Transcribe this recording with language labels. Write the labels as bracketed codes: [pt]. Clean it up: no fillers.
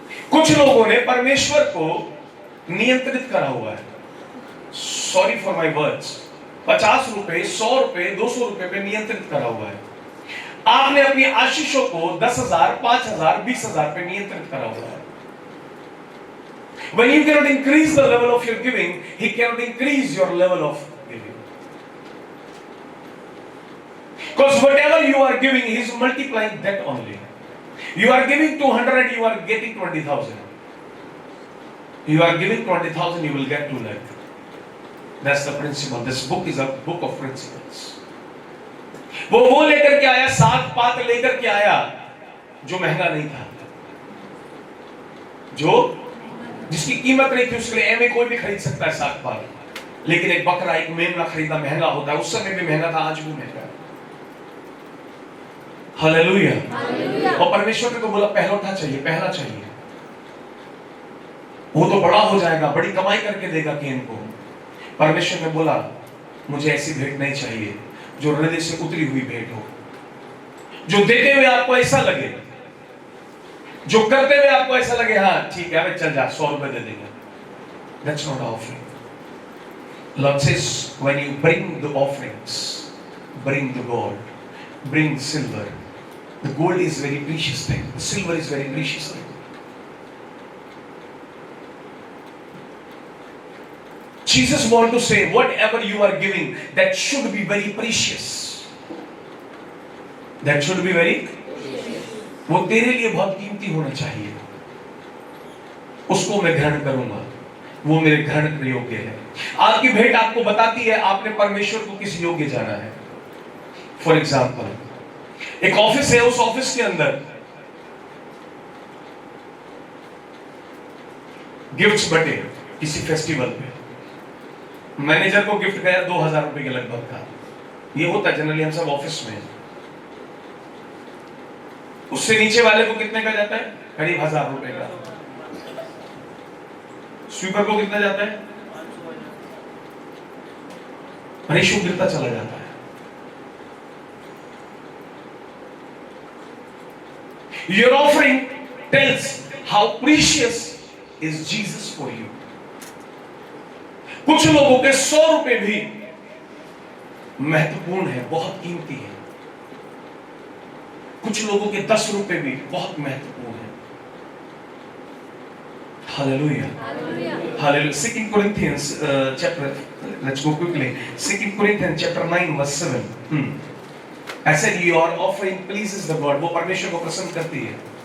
[hi] कुछ लोगों ने परमेश्वर को नियंत्रित करा हुआ है, [en] sorry for my words, [hi] 50 रुपए, 100 रुपए, 200 रुपए पे नियंत्रित करा हुआ है। आपने अपनी आशीषों को 10,000, 5,000, 20,000 पे नियंत्रित करा हुआ है। [en] When you cannot increase the level of your giving, He cannot increase your level of giving. Because whatever you are giving, He is multiplying that only. You are giving 200, you are getting 20,000. You are giving 20,000, you will get 2 lakh. That's the principle. This book is a book of principles. [hi] वो लेकर के आया, 7 पात लेकर के आया, जो महंगा नहीं था, जो जिसकी कीमत नहीं थी। उसके लिए एमए कोई भी खरीद सकता है 7 पात, लेकिन एक बकरा, एक मेमना खरीदना महंगा होता है। उस समय भी महंगा था, आज भी महंगा है। हालेलुया। और परमेश्वर ने तो बोला पहलौठा चाहिए, पहला चाहिए। वो तो बड़ा हो जाएगा, बड़ी कमाई करके देगा केन को। परमेश्वर ने बोला मुझे ऐसी भेंट नहीं चाहिए जो हृदय से उतरी हुई भेंट हो, जो देते हुए आपको ऐसा लगे, जो करते हुए आपको ऐसा लगे हाँ ठीक है चल जा 100 रुपए दे देंगे। [en] That's not offering. Lord says when you bring the offerings, bring the gold, bring silver. The gold is very precious thing. The silver is very precious thing. Jesus want to say whatever you are giving, that should be very precious. That should be very [hi] वो तेरे लिए बहुत कीमती होना चाहिए। उसको मैं ग्रहण करूंगा, वो मेरे ग्रहण के योग्य है। आपकी भेंट आपको बताती है आपने परमेश्वर को किस योग्य जाना है। फॉर एग्जाम्पल, एक ऑफिस है, उस ऑफिस के अंदर गिफ्ट्स बटे किसी फेस्टिवल पे, मैनेजर को गिफ्ट गया 2000 रुपए के लगभग का। ये होता जनरली हम सब ऑफिस में। उससे नीचे वाले को कितने का जाता है? करीब 1000 रुपए का। स्वीपर को कितना जाता है? रेशो गिरता चला जाता है। [en] Your offering tells how precious is Jesus for you. [hi] कुछ लोगों के 100 रुपए भी महत्वपूर्ण है, बहुत कीमती है। कुछ लोगों के 10 रुपए भी बहुत महत्वपूर्ण है। [en] Hallelujah. Hallelujah. 2 Corinthians chapter, let's go quickly. 2 Corinthians chapter 9 verse 7. I said your offering pleases the God. [hi] वो परमेश्वर को प्रसन्न करती है।